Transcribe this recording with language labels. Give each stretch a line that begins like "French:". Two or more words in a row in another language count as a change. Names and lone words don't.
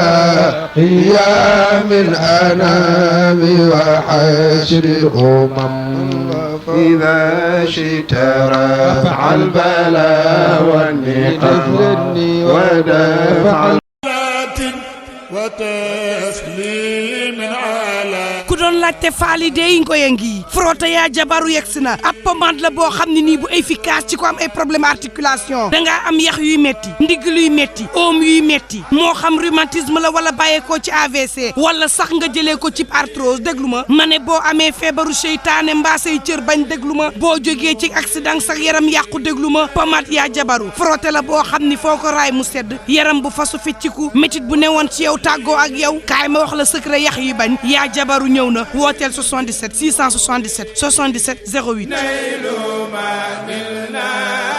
Arabic: قيام الأنام وحشر الأمم إذا شئت رفع البلاء والنقم ودفع وتسليم على
Wolof: ku doon laajte faali dey ngoye ngi frotté yaa jabaru yegsi na ab pommade la boo xam ne nii bu efficace ci ko am ay
French: problème articulation
Wolof: dangaa am yax yuy metti ndigg luy metti oom yuy metti moo xam rhumatisme la wala bàyyeekoo ci AVC wala sax nga jëlee ko ci arthrose déglu ma ma ne boo amee feebaru seytaane mbaa say cër bañ déglu ma boo jógee ci accident sax yaram yàqu déglu ma pommade yaa jabaru frotté la boo xam ni foo ko raay mu sedd yaram bu fasu fecciku métit bu newoon ci yow tàggoo ak yow kaay ma wax la secret yax yi bañ yaa jabaru ñëw na wooteel 77 677 77 08